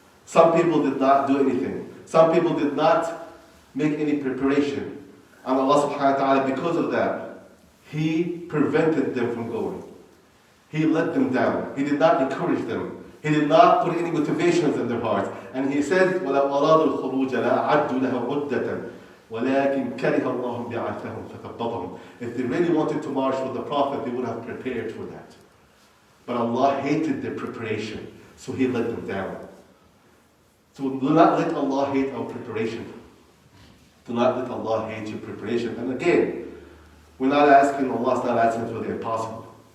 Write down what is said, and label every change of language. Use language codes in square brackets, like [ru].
[en] Some people did not do anything. Some people did not make any preparation. And Allah subhanahu wa ta'ala, because of that, He prevented them from going. He let them down. He did not encourage them. He did not put any motivations in their hearts. And He said, [ar] وَلَوْ أَرَادُوا الْخُرُوجَ لَأَعَدُّوا لَهُ عُدَّةً وَلَكِنْ كَرِهَ اللَّهُ بِعَثَهُمْ فَثَبَّطَهُم. [en] If they really wanted to march with the Prophet, they would have prepared for that. But Allah hated their preparation, so He let them down. So do not let Allah hate our preparation. Do not let Allah hate your preparation. And again, Allah's not asking for the impossible.